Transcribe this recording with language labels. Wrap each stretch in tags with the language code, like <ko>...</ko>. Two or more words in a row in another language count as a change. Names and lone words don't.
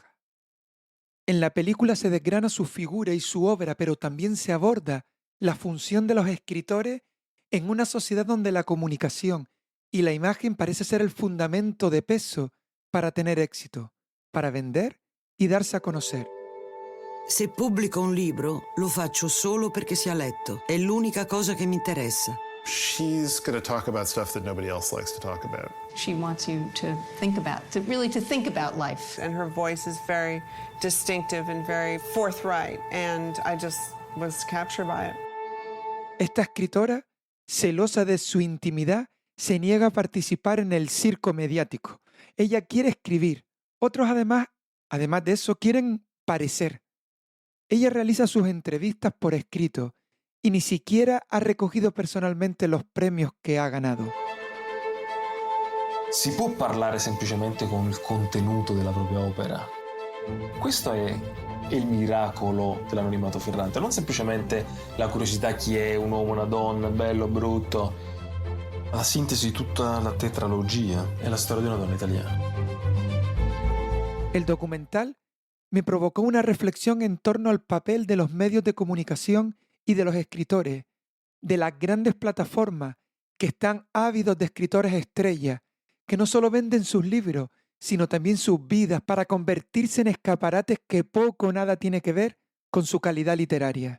<es>En la película se desgrana su figura y su obra, pero también se aborda la función de los escritores En una sociedad donde la comunicación y la imagen parece ser el fundamento de peso para tener éxito, para vender y darse a conocer.</es> <it>Se pubblico un libro, lo faccio solo perché sia letto. È l'unica cosa che mi interessa.</it> <en>She's going to talk about stuff that nobody else likes to talk about. She wants you to think about life. And her voice is very distinctive and very forthright, and I just was captured by it.</en> <es>Esta escritora, celosa de su intimidad, se niega a participar en el circo mediático. Ella quiere escribir. Otros además de eso, quieren parecer. Ella realiza sus entrevistas por escrito y ni siquiera ha recogido personalmente los premios que ha ganado.</es> <it>Si può parlare semplicemente con il contenuto della propria opera. Questo è il miracolo dell'anonimato Ferrante, non semplicemente la curiosità chi è un uomo, una donna, bello, brutto. La sintesi di tutta la tetralogia è la storia di una donna italiana.</it> <es>El documental me provocó una reflexión en torno al papel de los medios de comunicación y de los escritores, de las grandes plataformas que están ávidos de escritores estrellas, que no solo venden sus libros, sino también sus vidas para convertirse en escaparates que poco o nada tiene que ver con su calidad literaria.</es>